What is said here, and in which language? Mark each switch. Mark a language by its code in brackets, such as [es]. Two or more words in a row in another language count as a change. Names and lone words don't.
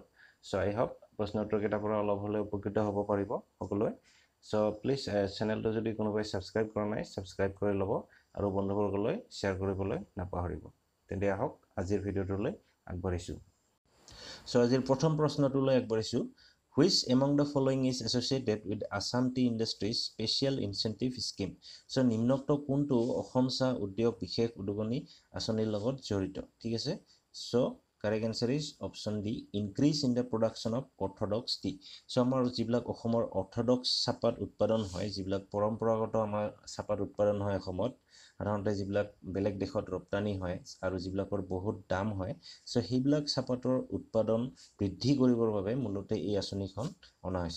[en] So I hope [as] প্ৰশ্ন উত্তৰ কেইটাৰ পৰা অলপ হ'লেও উপকৃত হ'ব পাৰিব সকলোৱে। সো প্লিজ চেনেলটো যদি কোনোবাই ছাবস্ক্ৰাইব কৰা নাই ছাবস্ক্ৰাইব কৰি ল'ব আৰু বন্ধুবৰ্গলৈ শ্বেয়াৰ কৰিবলৈ নাপাহৰিব। তেন্তে আহক আজিৰ ভিডিঅ'টোলৈ আগবাঢ়িছোঁ। সো আজিৰ প্ৰথম প্ৰশ্নটোলৈ আগবাঢ়িছোঁ। [en] Which among the following is associated with Assam Tea Industries Special Incentive Scheme? [as] So নিম্নোক্ত কোনটো অসম চাহ উদ্যোগ বিশেষ উদগনি আঁচনিৰ লগত জড়িত? ঠিক আছে। [en] So correct answer is option D, increase in the production of orthodox tea. [as] So আমাৰ যিবিলাক অসমৰ অৰ্থডক্স চাহপাত উৎপাদন হয়, যিবিলাক পৰম্পৰাগত আমাৰ চাহপাত উৎপাদন হয় অসমত, সাধাৰণতে যিবিলাক বেলেগ দেশত ৰপ্তানি হয় আৰু যিবিলাকৰ বহুত দাম হয়, সো সেইবিলাক চাহপাতৰ উৎপাদন বৃদ্ধি কৰিবৰ বাবে মূলতে এই আঁচনিখন অনা হৈছে।